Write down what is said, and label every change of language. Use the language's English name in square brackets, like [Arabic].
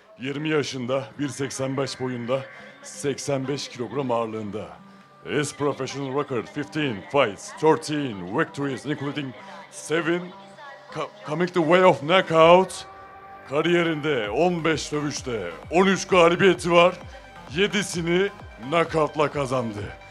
[Turkish] 20 yaşında, 1.85 boyunda, 85 kilogram ağırlığında. [English] His professional record, 15 fights, 13 victories, including 7 coming the way of knockout. [Turkish] Kariyerinde 15 dövüşte 13 galibiyeti var, 7'sini knockout'la kazandı.